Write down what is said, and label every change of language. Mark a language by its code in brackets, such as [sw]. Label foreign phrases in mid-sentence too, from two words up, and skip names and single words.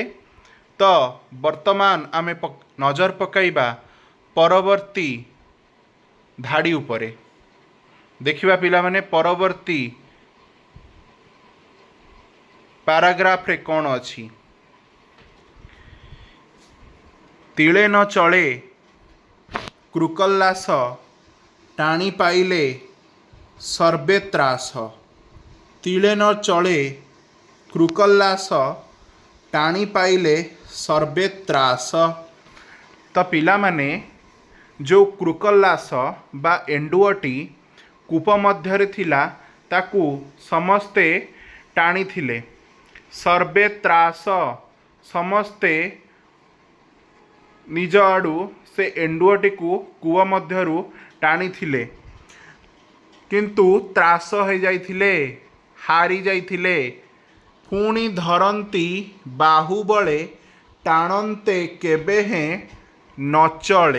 [or] ତ ବର୍ତ୍ତମାନ ଆମେ ନଜର ପକାଇବା ପରବର୍ତ୍ତୀ ଧାଡ଼ି ଉପରେ ଦେଖିବା ପିଲା ମାନେ ପରବର୍ତ୍ତୀ ପାରାଗ୍ରାଫ ରେ କଣ ଅଛି। ତିଳେ ନ ଚଳେ କୃକଳାସ ଟାଣି ପାଇଲେ ସର୍ବେ ତ୍ରାସ। ତିଳେ ନ ଚଳେ କୃକଳାସ ଟାଣି ପାଇଲେ ସର୍ବେ ତ୍ରାସ। ତ ପିଲା ମାନେ ଯୋ କୃକଳାସ ବା ଏଣ୍ଡୁଅଟି କୂପ ମଧ୍ୟ ଥିଲା ତାକୁ ସମସ୍ତେ ଟାଣି ଥିଲେ। ସର୍ବେ ତ୍ରାସ ସମସ୍ତେ ନିଜ ଆଡ଼ୁ ସେ ଏଣ୍ଡୁଅଟି କୁ କୂପ ମଧ୍ୟରୁ ଟାଣି ଥିଲେ କିନ୍ତୁ ତ୍ରାସ ହୋଇ ଯାଇଥିଲେ ହାରି ଯାଇଥିଲେ। ପୁଣି ଧରତି ବାହୁବଳେ ଟାଣନ୍ତେ କେବେ ହେଁ ନ ଚଳେ।